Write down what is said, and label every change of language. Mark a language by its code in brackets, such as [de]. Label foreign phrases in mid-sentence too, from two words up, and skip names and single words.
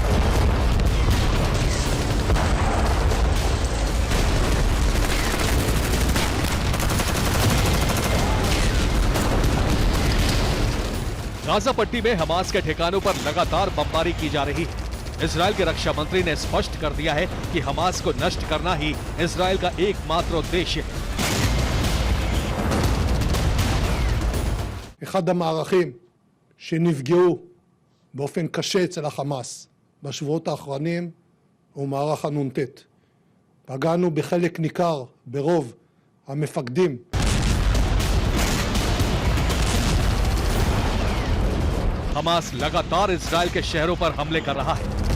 [hi] गाजा पट्टी में हमास के ठिकानों पर लगातार बमबारी की जा रही है। इजरायल के रक्षा मंत्री ने स्पष्ट कर दिया है कि हमास को नष्ट करना ही इजरायल का एकमात्र उद्देश्य है। [he] אחד המערכים שנפגעו באופן קשה אצל החמאס בשבועות האחרונים הוא מערך הנ"ט. פגענו בחלק ניכר ברוב המפקדים. [hi] हमास लगातार इजरायल के शहरों पर हमले कर रहा है।